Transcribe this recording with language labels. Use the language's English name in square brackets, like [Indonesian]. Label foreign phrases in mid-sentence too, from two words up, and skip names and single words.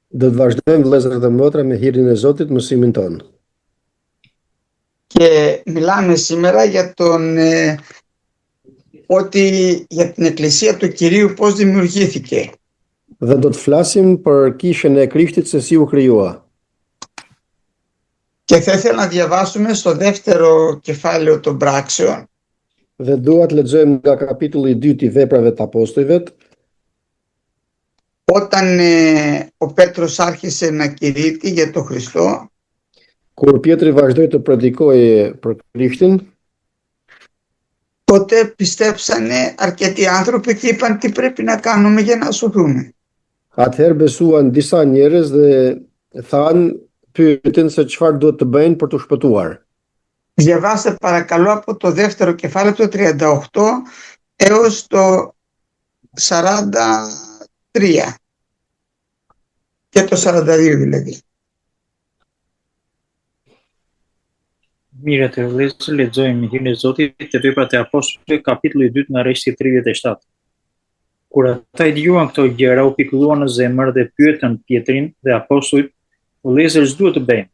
[Albanian] Do të vazhdojmë vëllezër dhe motra me hirin e Zotit mësimin tonë. [Greek] Και μιλάμε σήμερα για για την Εκκλησία του Κυρίου πώς δημιουργήθηκε. [Albanian] Dhe do të flasim për kishën e Krishtit se si u krijua. [Greek] Και θα ήθελα να διαβάσουμε στο δεύτερο κεφάλαιο των πράξεων. [Albanian] Dhe dua të lexojmë nga kapitulli 2 i Veprave të Apostujve. [Greek] Όταν ο Πέτρος άρχισε να κηρύττει για τον Χριστό, [Albanian] Kur Pietri vazhdoi të predikoje për Krishtin, [Greek] τότε πιστέψανε αρκετοί άνθρωποι και είπαν τι πρέπει να κάνουμε για να σωθούμε. [Albanian] atëherë besuan disa njerëz dhe pyetin se çfarë duhet të bëjnë për të shpëtuar. [Greek] Διαβάστε παρακαλώ από το δεύτερο κεφάλαιο το 38 έως το 43 και το 42 δηλαδή. [Albanian] Mirë, të vëllezër, lexojmë hirin e Zotit te Veprat e Apostujve, kapitulli 2 nga rreshti 37. Kur ata i dëgjuan këto gjëra, u pikëlluan në zemër dhe pyetën Pietrin dhe apostujt, vëllezër, ç'duhet të bëjmë?